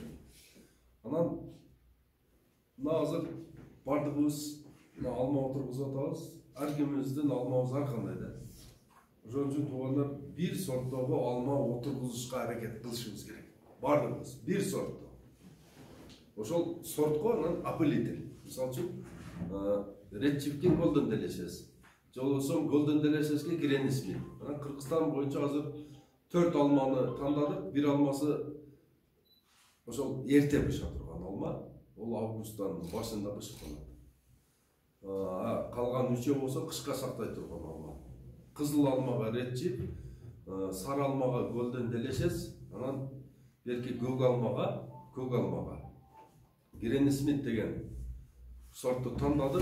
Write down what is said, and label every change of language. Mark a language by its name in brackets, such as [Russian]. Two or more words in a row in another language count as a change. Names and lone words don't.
[Kyrgyz] Анан азыр бардыгыбыз алма отургузуп атабыз. Ар кимибиздин алмабыз ар кандай да. Ошон үчүн туугандар бир сорттогу алма отургузушка аракет кылышыбыз керек. Бардыгыбыз бир сортто. Ошол сортко анан опылитель. Мисалы үчүн Red Chipkin Golden Delicious. Жолосо Golden Delicious'ке Granny Smith. Анан Кыргызстан боюнча азыр 4 алманы тандадык. Бир алмасы ошол эрте быша турган алма. Ол августтан башында бышып калат. Калган 3 болсо кышка сактай турган алма. Кызыл алмага Red Chip, сары алмага Golden Delicious, анан берки көк алмага Granny Smith деген сортты тандадык.